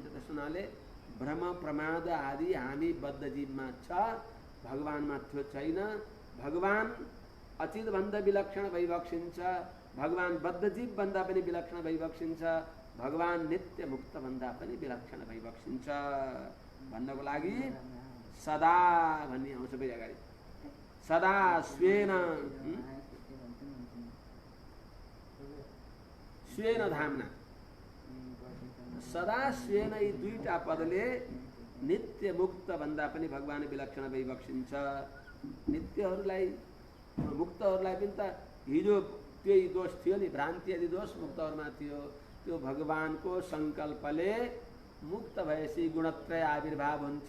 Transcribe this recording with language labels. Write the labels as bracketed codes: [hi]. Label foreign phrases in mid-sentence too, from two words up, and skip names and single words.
[ne] त्यस हुनाले भ्रम प्रमाद आदि हामी बद्ध जीवमा छ, भगवानमा त्यो छैन। भगवान अचित भन्दा विलक्षण भई बक्सिन्छ, भगवान बद्ध जीव भन्दा पनि विलक्षण भई बक्सिन्छ, भगवान नित्य मुक्त भन्दा पनि विलक्षण भई बक्सिन्छ भन्नको लागि सदा भन्ने आउँछ फेरि अगाडि। [sa] सदा स्वेन स्वेन धामना, सदा स्वेन, [ne] यी दुईटा पदले नित्य मुक्त भन्दा पनि भगवान विलक्षण भई बक्सिन्छ। नित्यहरूलाई मुक्तहरूलाई पनि त हिजो त्यही दोष थियो नि, भ्रान्ति आदि दोष मुक्तहरूमा थियो। त्यो भगवानको संकल्पले मुक्त भएपछि गुणत्रय आविर्भाव हुन्छ।